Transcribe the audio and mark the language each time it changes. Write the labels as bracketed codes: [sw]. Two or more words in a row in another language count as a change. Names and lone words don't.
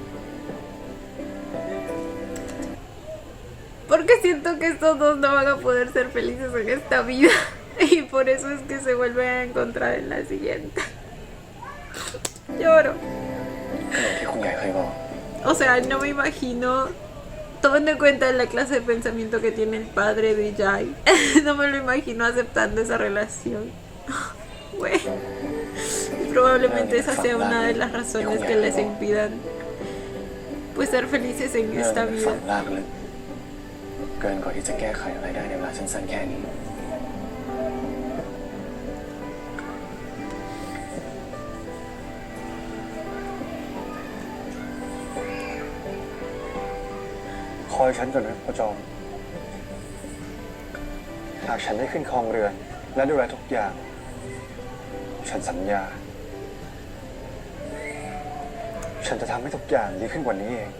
[es] Porque siento que estos dos no van a poder ser felices en esta vida. Y por eso es que se vuelven a encontrar en la siguiente. Lloro. [th] ก็อย่างที่คุณยายเคยบอก [es] O sea, no me imagino, tomando en cuenta la clase de pensamiento que tiene el padre de Jai, no me lo imagino aceptando esa relación. Güey. Y probablemente esa sea una de las razones que les impidan pues ser felices en [th] เรื่อง [es] esta [th] มันฝั [es] vida. [th] งลากลึกเกินกว่าที่จะแก้ไขอะไรได้ในเวลาสั้นๆแค่นี้ คอยฉันก่อนนะพ่อจอม หากฉันได้ขึ้นครองเรือน และดูแลทุกอย่าง ฉันสัญญา ฉันจะทำให้ทุกอย่างดีขึ้นกว่านี้เอง